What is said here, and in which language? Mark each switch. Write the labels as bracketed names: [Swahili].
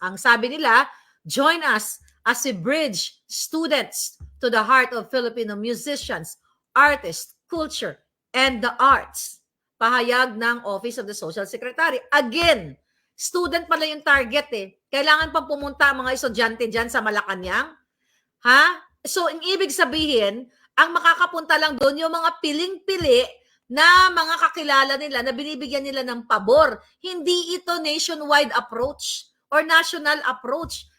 [Filipino] Ang sabi nila, [English] join us as we bridge students to the heart of Filipino musicians, artists, culture, and the arts. [Filipino] Pahayag ng Office of the Social Secretary. Again, student pala yung target eh. Kailangan pang pumunta ang mga estudyante dyan sa Malacanang. Ha? So, ang ibig sabihin, ang makakapunta lang doon yung mga piling-pili na mga kakilala nila na binibigyan nila ng pabor. Hindi ito [English] nationwide approach or national approach.